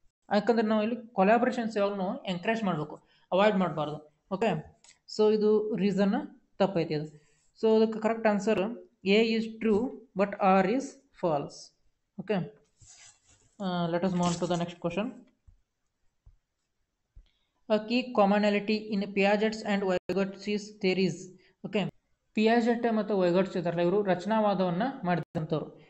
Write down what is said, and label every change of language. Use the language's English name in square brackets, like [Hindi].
[Kannada] ಯಾಕಂದ್ರೆ ನಾವು ಇಲ್ಲಿ ಕೊಲಾಬ್ರೇಷನ್ಸ್ ಯಾವಾಗಲೂ ಎಂಕರೇಜ್ ಮಾಡಬೇಕು, ಅವಾಯ್ಡ್ ಮಾಡಬಾರ್ದು. [English] okay, so [Kannada] ಇದು ರೀಸನ್ ತಪ್ಪೈತಿ ಅದು. [English] So ಅದಕ್ಕೆ correct answer A is true but R is false. Okay, let us move on to the next question. A key commonality in Piaget's and Vygotsky's theories. [Kannada] Okay, Piaget ಮತ್ತು ವೈಗೋಟ್ಸ್ ಇದಾರಲ್ಲ, ಇವರು ರಚನಾವಾದವನ್ನು ಮಾಡಿದಂಥವ್ರು.